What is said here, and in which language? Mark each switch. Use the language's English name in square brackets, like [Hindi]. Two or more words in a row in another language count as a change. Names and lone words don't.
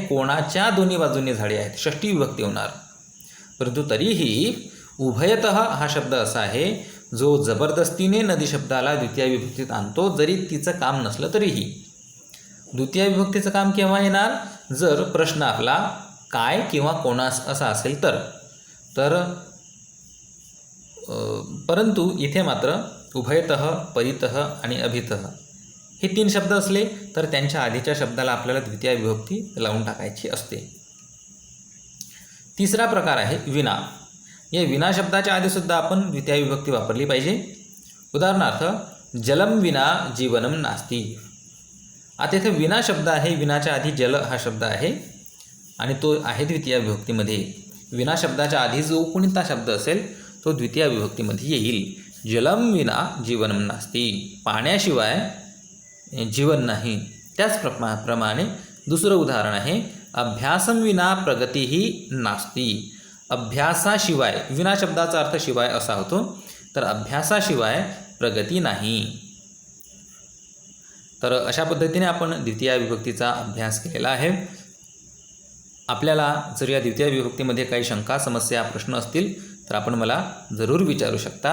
[Marathi] कोणाच्या दोन्ही बाजूंनी झाडे आहेत, षष्ठी विभक्ती होणार. परंतु तरीही उभयतः हा शब्द असा आहे जो जबरदस्तीने नदी शब्दाला द्वितीय विभक्तीत आणतो, जरी तिचं काम नसलं तरीही. द्वितीय विभक्तीचं काम केव्हा येणार? जर प्रश्न आपला काय किंवा कोणास असा असेल तर. परंतु इथे मात्र उभयतः, परितः आणि अभितः हे तीन शब्द असले तर त्यांच्या आधीच्या शब्दाला आपल्याला द्वितीय विभक्ती लावून टाकायची असते. तिसरा प्रकार आहे विना. या विना शब्दाच्या आधीसुद्धा आपण द्वितीय विभक्ती वापरली पाहिजे. उदाहरणार्थ, [Sanskrit] जलम विना जीवनम नास्ति. [Marathi] आता इथे विना शब्द आहे, विनाच्या आधी जल हा शब्द आहे आणि तो आहे द्वितीय विभक्तीमध्ये. विना शब्दाच्या आधी जो कोणता शब्द असेल तो द्वितीय विभक्तीमध्ये येईल. [Sanskrit] जलम विना जीवनम नास्ति. [Marathi] पाण्याशिवाय जीवन नाही. त्याचप्रमाणे दुसरं उदाहरण आहे, [Sanskrit] अभ्यासम विना प्रगतीही नास्ति. [Marathi] अभ्यासाशिवाय, विना शब्दाचा अर्थ शिवाय असा होतो, तर अभ्यासाशिवाय प्रगती नाही. तर अशा पद्धतीने आपण द्वितीय विभक्तीचा अभ्यास केलेला आहे. आपल्याला जर या द्वितीय विभक्तीमध्ये काही शंका, समस्या, प्रश्न असतील तर आपण मला जरूर विचारू शकता.